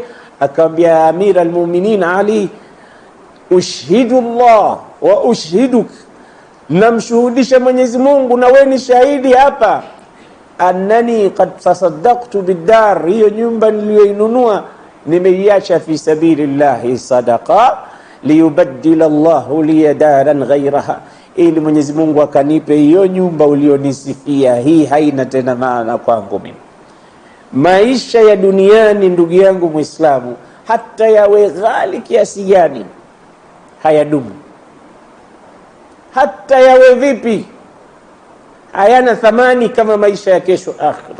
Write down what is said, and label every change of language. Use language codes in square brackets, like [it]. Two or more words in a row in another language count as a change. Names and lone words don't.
[sw] Akamwambia Amir al-Mu'minin Ali, [ar] أشهد الله وأشهدك, [sw] namshuhudisha Mwenyezi Mungu na wewe ni shahidi hapa, [ar] أنني قد تصدقت بالدار, [sw] hiyo nyumba niliyoinunua nimeiacha [ar] في سبيل الله صدقة, ليبدل الله لي دارا غيرها, [sw] ili Mwenyezi Mungu akanipe hiyo nyumba ulionisifia, hii haina tena maana kwangu mimi. Maisha ya duniani, ndugu yangu Muislamu, hata yawe ghali kiasi gani, hayadumu. Hata yawe vipi, hayana thamani kama maisha ya kesho akhira.